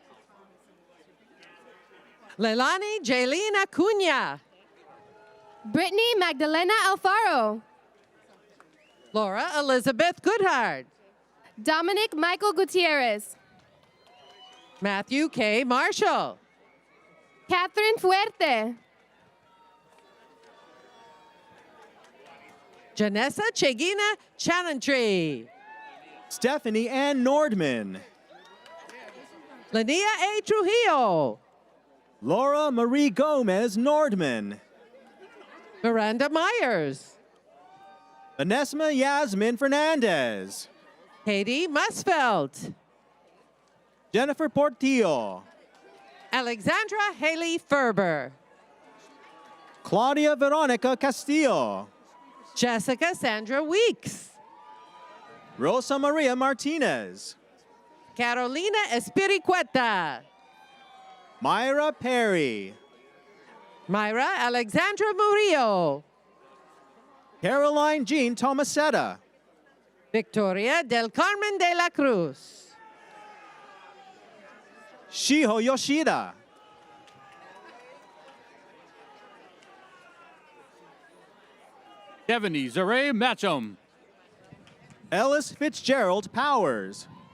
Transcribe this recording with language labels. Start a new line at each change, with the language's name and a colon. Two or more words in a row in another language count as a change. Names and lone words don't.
English: Leilani Jaylene Acuna. Brittany Magdalena Alfaro. Laura Elizabeth Goodhart. Dominic Michael Gutierrez. Matthew K. Marshall. Catherine Fuerte. Janessa Chegina Challentry. Stephanie Ann Nordman. Lania A. Trujillo. Laura Marie Gomez Nordman. Miranda Myers. Vanessa Yasmin Fernandez. Katie Musfeld. Jennifer Portillo. Alexandra Haley Ferber. Claudia Veronica Castillo. Jessica Sandra Weeks. Rosa Maria Martinez. Carolina Espiricueta. Myra Perry. Myra Alexandra Murillo. Caroline Jean Tomasetta. Victoria del Carmen de la Cruz. Shiho Yoshida. Devaney Zaray Matcham. Ellis Fitzgerald Powers.